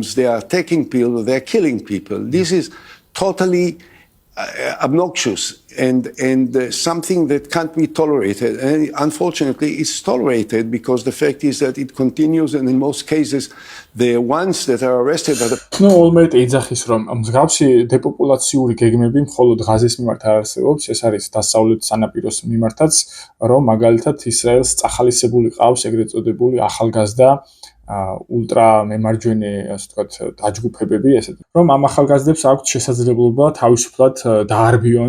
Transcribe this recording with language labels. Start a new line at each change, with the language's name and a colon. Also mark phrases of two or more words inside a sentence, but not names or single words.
English: They are taking people. They are killing people. This is totally obnoxious and something that can't be tolerated. And unfortunately, it's tolerated because the fact is that it continues, and in most cases, the ones that are arrested are the.
Georgian: ოლმერტი ეძახის, რომ მსგავსი დეპოპულაციური გეგმები მხოლოდ ღაზის მიმართ არ არსებობს, ეს არის დასავლეთ სანაპიროს მიმართაც, რომ მაგალითად ისრაელს წახალისებული ყავს ეგრეთ წოდებული ახალგაზრდა ულტრა მემარჯვენე, ასე ვთქვათ, დაჯგუფებები, ესეთი, რომ ამ ახალგაზრდებს აქვთ შესაძლებლობა თავისუფლად დაარბიონ